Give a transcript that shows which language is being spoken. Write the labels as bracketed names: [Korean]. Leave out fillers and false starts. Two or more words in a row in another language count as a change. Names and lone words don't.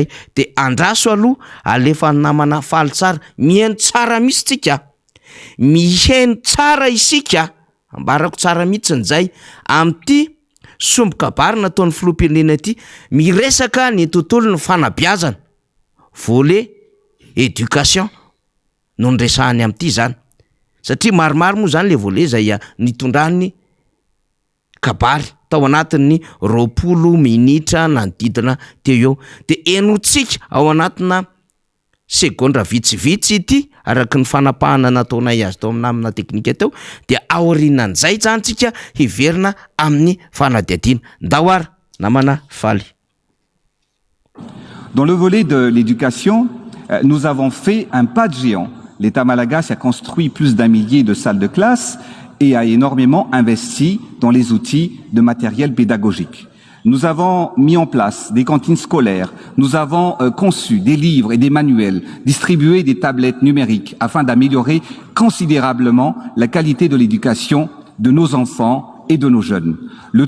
[Malagasy] de andraso aloha alefa namana faly tsara, mihaino tsara misy tsika, mihaino tsara isika, ambarako tsara mihitsy zay am'ty sombo-kabary nataon'ny filoham-pirenena ity, miresaka ny tontolo ny fanabeazana, [French] volet éducation [Malagasy] no nresahany am'ty zany, satria maromaro moa zany le volet zay nitondrany kabary tao anatin'ny 20 minitra nanodidina teo eo. De enotsika ao anatina segondra vitsivitsy ity araka ny fanapahana nataonay azy tao amina teknika teo, de aorianan'izay zany tsika hiverina amin'ny fanadihadiana. Ndahoara namana faly. [French] Dans le volet de l'éducation, nous avons fait un pas de géant. L'État malagasy a construit plus d'1 millier de salles de classe et a énormément investi dans les outils de matériel pédagogique. Nous avons mis en place des cantines scolaires, nous avons conçu des livres et des manuels, distribué des tablettes numériques afin d'améliorer considérablement la qualité de l'éducation de nos enfants et de nos jeunes.